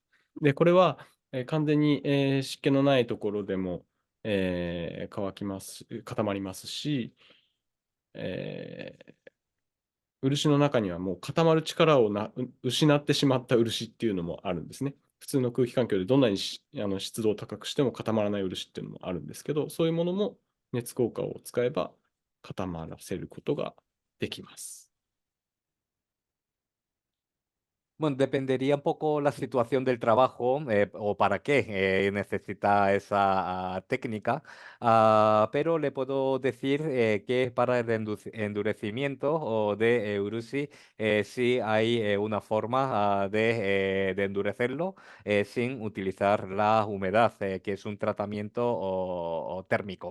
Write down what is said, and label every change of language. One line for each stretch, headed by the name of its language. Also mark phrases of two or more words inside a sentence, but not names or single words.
Japanese: で、これは、完全に、湿気のないところでも、固まりますし、漆の中にはもう固まる力を失ってしまった漆っていうのもあるんですね。普通の空気環境でどんなに湿度を高くしても固まらない漆っていうのもあるんですけど、そういうものも熱効果を使えば固まらせることができます。
Spanish: Bueno, dependería un poco la situación del trabajo o para qué necesita esa técnica, pero le puedo decir que para el endurecimiento o de urushi sí hay una forma de endurecerlo sin utilizar la humedad, que es un tratamiento o térmico.